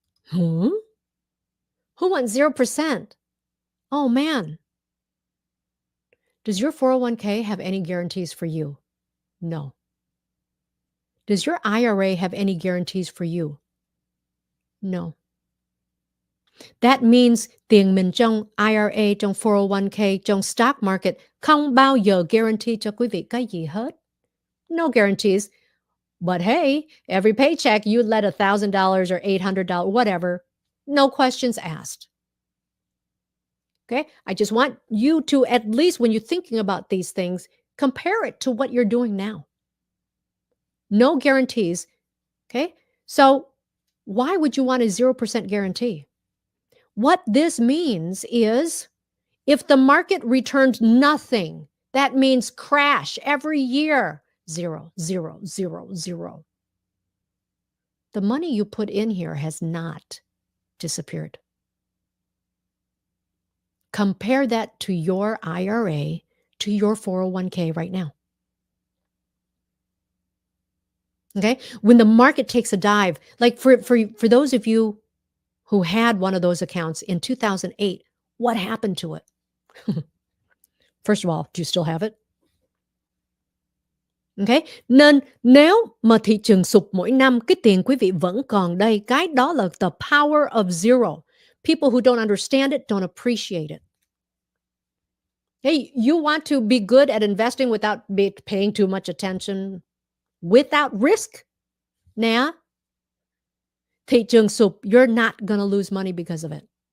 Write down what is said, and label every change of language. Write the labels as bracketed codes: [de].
[en] Who wants 0%? Oh, man. Does your 401k have any guarantees for you? No. Does your IRA have any guarantees for you? No. That means [vi] tiền mình trong IRA, trong 401k, trong stock market không bao giờ guarantee cho quý vị cái gì hết. [en] No guarantees. But hey, every paycheck you let $1,000 or $800, whatever, no questions asked. Okay? I just want you to, at least when you're thinking about these things, compare it to what you're doing now. No guarantees. Okay? So why would you want a 0% guarantee? What this means is if the market returns nothing, that means crash every year. 0, 0, 0, 0. The money you put in here has not disappeared. Compare that to your IRA, to your 401k right now. Okay? When the market takes a dive, like for those of you who had one of those accounts in 2008, what happened to it? First of all, do you still have it? Okay? [vi] Nên nếu mà thị trường sụp mỗi năm, cái tiền quý vị vẫn còn đây. Cái đó là [en] the power of zero. People who don't understand it don't appreciate it. Hey, you want to be good at investing without paying too much attention, without risk. [vi] Nè, thị trường sụp, [en] you're not gonna lose money because of it.